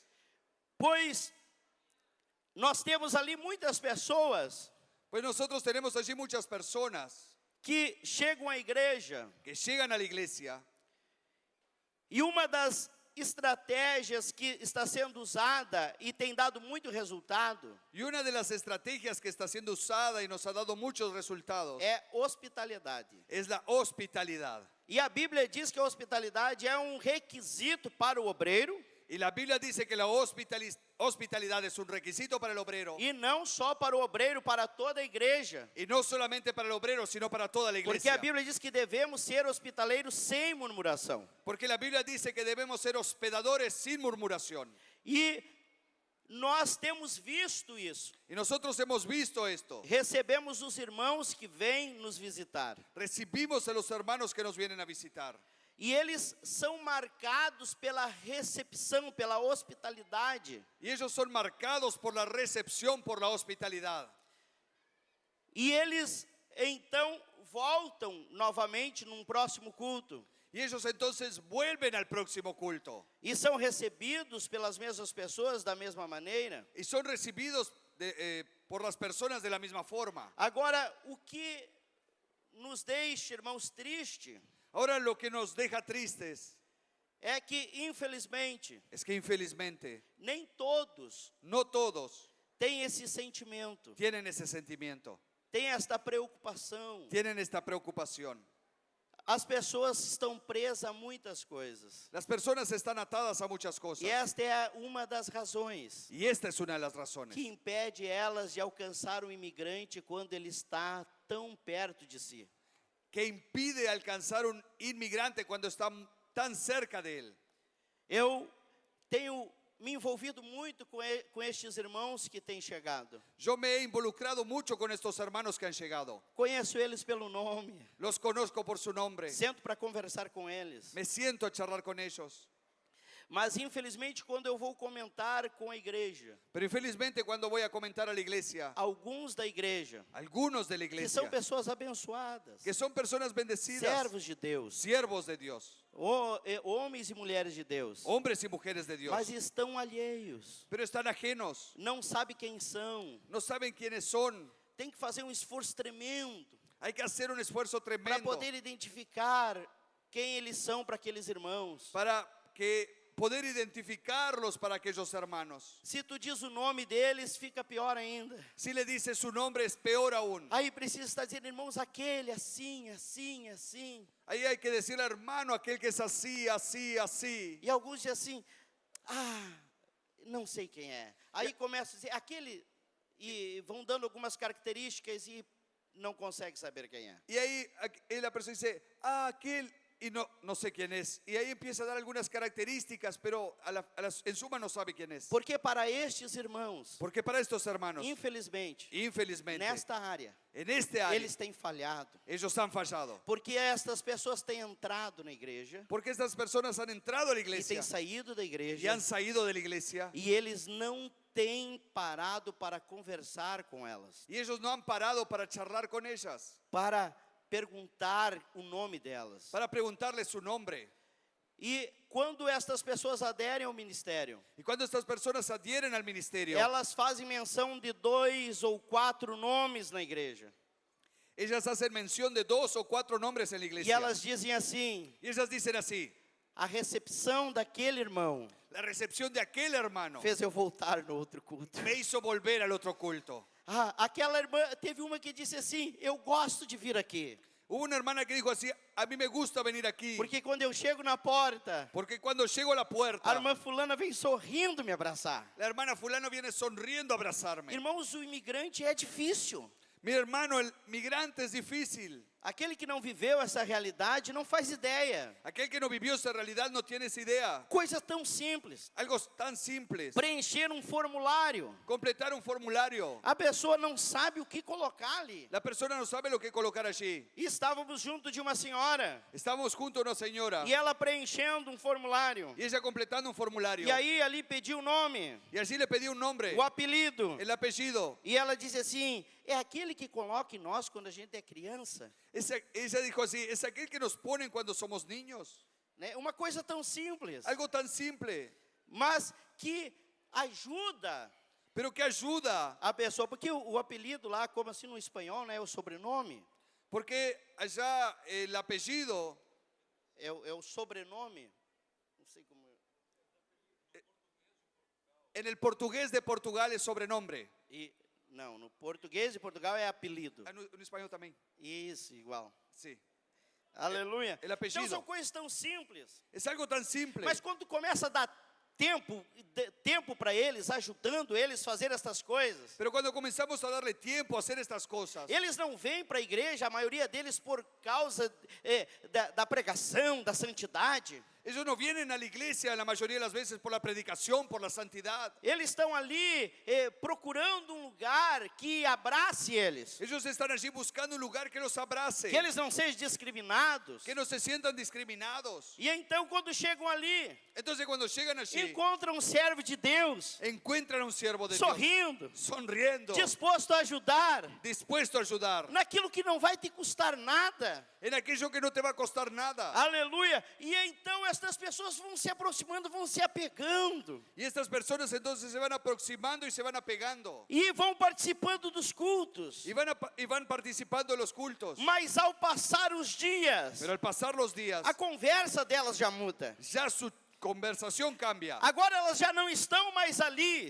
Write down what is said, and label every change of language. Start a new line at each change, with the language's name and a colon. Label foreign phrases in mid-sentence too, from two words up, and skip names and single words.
Portuguese: Pois nós temos ali muitas pessoas
Spanish: Pues nosotros tenemos allí muchas personas
Portuguese: que chegam à igreja
Spanish: que llegan a la iglesia
Portuguese: e uma das estratégias que está sendo usada e tem dado muito resultado
Spanish: y una de las estrategias que está siendo usada y nos ha dado muchos resultados
Portuguese: é hospitalidade.
Spanish: es la hospitalidad.
Portuguese: E a Bíblia diz que a hospitalidade é um requisito para o obreiro
Spanish: Y la Biblia dice que la hospitalidad es un requisito para el obrero.
Portuguese: e não só para o obreiro, para toda a igreja.
Spanish: Y no solamente para el obrero, sino para toda la
Portuguese: Porque a
Spanish: iglesia.
Portuguese: Bíblia diz que devemos ser hospitaleiros sem murmuração.
Spanish: Porque la Biblia dice que debemos ser hospedadores sin murmuración.
Portuguese: E nós temos visto isso.
Spanish: Y nosotros hemos visto esto.
Portuguese: Recebemos os irmãos que vêm nos visitar.
Spanish: Recibimos a los hermanos que nos vienen a visitar.
Portuguese: E eles são marcados pela recepção, pela hospitalidade.
Spanish: Y ellos son marcados por la recepción, por la hospitalidad.
Portuguese: E eles então voltam novamente num próximo culto.
Spanish: Y ellos entonces vuelven al próximo culto.
Portuguese: E são recebidos pelas mesmas pessoas da mesma maneira.
Spanish: Y son recibidos por las personas de la misma forma.
Portuguese: Agora, o que nos deixa, irmãos, triste
Spanish: Ahora lo que nos deja tristes
Portuguese: é que, infelizmente,
Spanish: es que infelizmente
Portuguese: nem todos
Spanish: no todos
Portuguese: têm esse sentimento,
Spanish: tienen ese sentimiento,
Portuguese: têm esta preocupação.
Spanish: tienen esta preocupación.
Portuguese: As pessoas estão presas a muitas coisas.
Spanish: Las personas están atadas a muchas cosas.
Portuguese: E esta é uma das razões
Spanish: Y esta es una de las razones
Portuguese: que impede elas de alcançar o imigrante quando ele está tão perto de si.
Spanish: que impide alcanzar un inmigrante cuando está tan cerca de él.
Portuguese: Eu tenho me envolvido muito com estes irmãos que têm chegado.
Spanish: Yo me he involucrado mucho con estos hermanos que han llegado.
Portuguese: Conheço eles pelo nome.
Spanish: Los conozco por su nombre.
Portuguese: Sento para conversar com eles.
Spanish: Me siento a charlar con ellos.
Portuguese: Mas infelizmente quando eu vou comentar com a igreja,
Spanish: Pero infelizmente cuando voy a comentar a la iglesia,
Portuguese: alguns da igreja,
Spanish: algunos de la
Portuguese: que são
Spanish: iglesia,
Portuguese: pessoas abençoadas,
Spanish: que son personas bendecidas,
Portuguese: servos de Deus,
Spanish: siervos de Dios,
Portuguese: homens e mulheres de Deus,
Spanish: hombres y mujeres de Dios,
Portuguese: mas estão alheios,
Spanish: pero están ajenos,
Portuguese: não sabem quem são,
Spanish: no saben quiénes son.
Portuguese: tem que fazer um esforço tremendo
Spanish: Hay que hacer un esfuerzo para tremendo
Portuguese: poder identificar quem eles são para aqueles irmãos.
Spanish: para que poder identificarlos para aquellos hermanos.
Portuguese: Se tu diz o nome deles, fica pior ainda.
Spanish: Si le dices su nombre es peor aún.
Portuguese: Aí precisa estar dizendo, irmãos, aquele assim, assim, assim. Ahí hay que decirle, hermano, aquel que es así, así, así. E alguns dizem assim, não sei quem é. Aí começa a dizer, aquele, e vão dando algumas características e não consegue saber quem é.
Spanish: Y ahí la persona dice, aquel, y no sé quién es. Y ahí empieza a dar algunas características, pero en suma no sabe quién es.
Portuguese: Porque para estes irmãos,
Spanish: Porque para estos hermanos,
Portuguese: infelizmente,
Spanish: infelizmente,
Portuguese: nesta área,
Spanish: en este área,
Portuguese: eles têm falhado.
Spanish: ellos han fallado.
Portuguese: Porque estas pessoas têm entrado na igreja
Spanish: Porque estas personas han entrado a la
Portuguese: e têm
Spanish: iglesia
Portuguese: saído da
Spanish: y
Portuguese: igreja
Spanish: han salido de la iglesia
Portuguese: e eles não têm parado para conversar com elas,
Spanish: y ellos no han parado para charlar con ellas,
Portuguese: para perguntar o nome delas.
Spanish: para preguntarles su nombre.
Portuguese: E quando estas pessoas aderem ao ministério,
Spanish: Y cuando estas personas adhieren al ministerio,
Portuguese: elas fazem menção de 2 ou 4 nomes na igreja.
Spanish: ellas hacen mención de 2 o 4 nombres en la
Portuguese: E
Spanish: iglesia.
Portuguese: elas dizem assim,
Spanish: Y ellas dicen así,
Portuguese: a recepção daquele irmão
Spanish: la recepción de aquel hermano
Portuguese: fez eu voltar no outro culto.
Spanish: me hizo volver al otro culto.
Portuguese: Aquela irmã, teve uma que disse assim, eu gosto de vir aqui.
Spanish: Hubo una hermana que dijo así, a mí me gusta venir aquí,
Portuguese: Porque quando eu chego na porta,
Spanish: porque cuando llego a la puerta,
Portuguese: a irmã fulana vem sorrindo me abraçar.
Spanish: la hermana fulano viene sonriendo a abrazarme.
Portuguese: Irmãos, o imigrante é difícil.
Spanish: Mi hermano, el migrante es difícil.
Portuguese: Aquele que não viveu essa realidade não faz ideia.
Spanish: Aquel que no vivió esa realidad no tiene esa idea.
Portuguese: Coisa tão simples.
Spanish: Algo tan simple.
Portuguese: Preencher um formulário.
Spanish: Completar un formulario.
Portuguese: A pessoa não sabe o que colocar ali.
Spanish: La persona no sabe lo que colocar allí.
Portuguese: E estávamos junto de uma senhora.
Spanish: Estamos junto a una señora.
Portuguese: E ela preenchendo um formulário.
Spanish: Y ella completando un formulario.
Portuguese: E aí ali pediu o nome,
Spanish: Y allí le pedí un nombre.
Portuguese: o apelido.
Spanish: El apellido.
Portuguese: E ela disse assim: é aquele que coloca em nós quando a gente é criança.
Spanish: Ella dijo así, es aquel que nos ponen cuando somos niños.
Portuguese: Né? Uma coisa tão simples,
Spanish: Algo tan simple,
Portuguese: mas que ajuda
Spanish: pero que ayuda.
Portuguese: a pessoa. Porque o apelido lá, como assim no espanhol, né, o sobrenome,
Spanish: Porque allá el apellido,
Portuguese: é o sobrenome. Não sei como.
Spanish: en el portugués de Portugal es sobrenombre.
Portuguese: E, não, no português de Portugal é apelido.
Spanish: En español también.
Portuguese: Isso, igual.
Spanish: Sí.
Portuguese: Aleluia.
Spanish: El apelido.
Portuguese: Então são coisas tão simples.
Spanish: Es algo tan simple.
Portuguese: Mas quando começa a dar tempo para eles, ajudando eles a fazer estas coisas,
Spanish: Pero cuando comenzamos a darle tiempo a hacer estas cosas,
Portuguese: eles não vêm para a igreja, a maioria deles por causa da pregação, da santidade.
Spanish: ellos no vienen a la iglesia la mayoría de las veces por la predicación, por la santidad.
Portuguese: Eles estão ali procurando um lugar que abrace eles,
Spanish: Ellos están allí buscando un lugar que los abrace,
Portuguese: que eles não sejam discriminados.
Spanish: que no se sientan discriminados.
Portuguese: E então, quando chegam ali,
Spanish: Entonces cuando llegan allí,
Portuguese: encontram um servo de Deus,
Spanish: encuentran a un siervo de Dios,
Portuguese: sorrindo,
Spanish: sonriendo,
Portuguese: disposto a ajudar,
Spanish: dispuesto a ayudar,
Portuguese: naquilo que não vai te custar nada.
Spanish: en aquello que no te va a costar nada.
Portuguese: Aleluia. E então estas pessoas vão se aproximando, vão se apegando
Spanish: Y estas personas entonces se van aproximando y se van apegando.
Portuguese: e vão participando dos cultos.
Spanish: Y van participando de los cultos.
Portuguese: Mas ao passar os dias,
Spanish: Pero al pasar los días,
Portuguese: a conversa delas já muda.
Spanish: ya su conversación cambia.
Portuguese: Agora elas já não estão mais ali,